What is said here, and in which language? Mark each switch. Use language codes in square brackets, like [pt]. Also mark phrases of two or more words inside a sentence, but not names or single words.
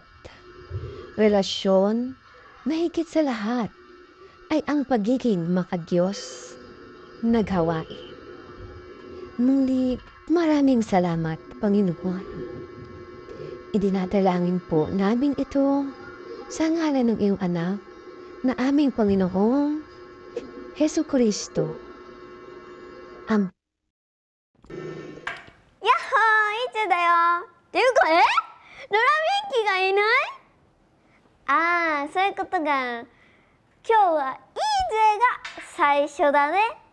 [tl] Relasyon na higit sa lahat ay ang pagiging makadiyos na gawain. Muli, maraming salamat, Panginoon. Idinadalangin po namin ito sa ngalan ng iyong anak na aming Panginoong Jesucristo. Amen. Yahoo! [ja] いつだよっていうか、ドラミンキがいない？ああ、そういうことが。今日はイーゼが最初だね。